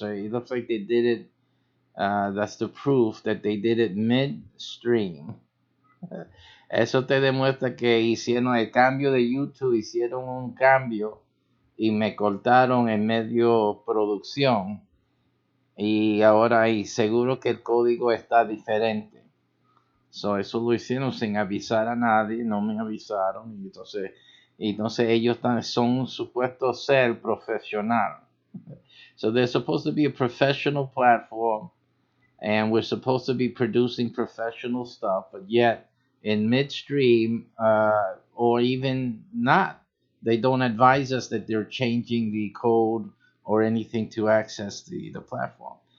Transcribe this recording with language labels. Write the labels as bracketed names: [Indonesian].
[English] So it looks like they did it. That's the proof that they did it midstream. [Spanish] Eso te demuestra que hicieron el cambio de YouTube, hicieron un cambio y me cortaron en medio producción. Y ahora y seguro que el código está diferente. So, eso lo hicieron sin avisar a nadie, no me avisaron. Y entonces ellos son supuestos ser profesional. [English] So they're supposed to be a professional platform, and we're supposed to be producing professional stuff, but yet in midstream, or even not, they don't advise us that they're changing the code or anything to access the platform.